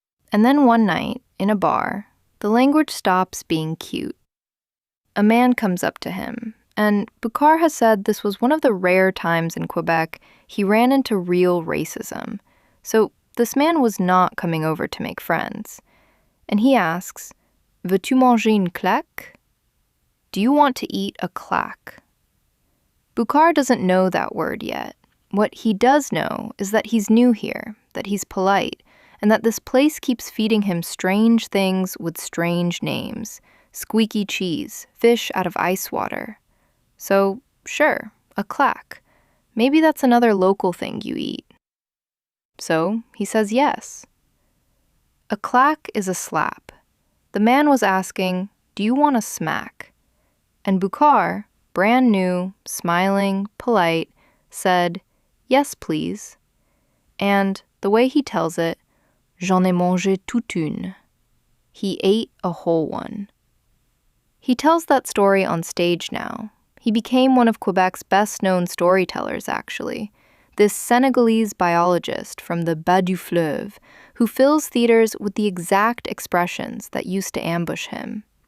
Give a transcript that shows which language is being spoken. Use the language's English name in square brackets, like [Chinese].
[English] And then one night, in a bar, the language stops being cute. A man comes up to him, and Boucard has said this was one of the rare times in Quebec he ran into real racism. So this man was not coming over to make friends. And he asks, [French] "Veux-tu manger une claque?" [English] Do you want to eat a claque? Boucard doesn't know that word yet. What he does know is that he's new here, that he's polite, and that this place keeps feeding him strange things with strange names. Squeaky cheese, fish out of ice water. So, sure, a claque. Maybe that's another local thing you eat. So, he says yes. A claque is a slap. The man was asking, do you want a smack? And Boucard, brand new, smiling, polite, said, yes, please. And the way he tells it, [French] j'en ai mangé toute une. [English] He ate a whole one. He tells that story on stage now. He became one of Quebec's best-known storytellers, actually. This Senegalese biologist from the Bas du Fleuve who fills theaters with the exact expressions that used to ambush him.